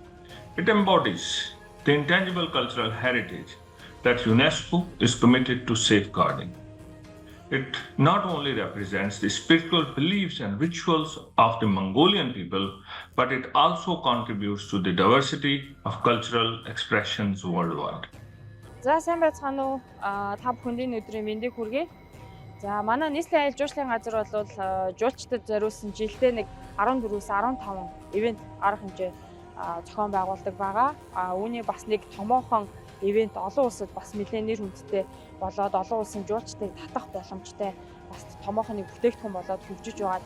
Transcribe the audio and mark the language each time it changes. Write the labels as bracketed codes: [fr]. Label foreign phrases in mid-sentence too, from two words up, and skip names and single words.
[en] It embodies the intangible cultural heritage that UNESCO is committed to safeguarding. It not only represents the spiritual beliefs and rituals of the Mongolian people, but it also contributes to the diversity of cultural expressions worldwide. [mn] За сайн байцгаана уу? Та бүхэнд өдрийн мэндийг хүргэе. За манай нийслэлийн аялал жуулчлалын газар бол жуулчдад зориулсан жилдээ нэг 14-өөс 15 ивент арга хэмжээ зохион байгуулдаг байгаа. Үүний бас нэг томоохон ивент олон улсад бас нэлээд нэр хүндтэй болоод олон улсын жуулчдыг татах боломжтой бас томоохон нэг бүтээгдэхүүн болоод хөгжиж байгаа.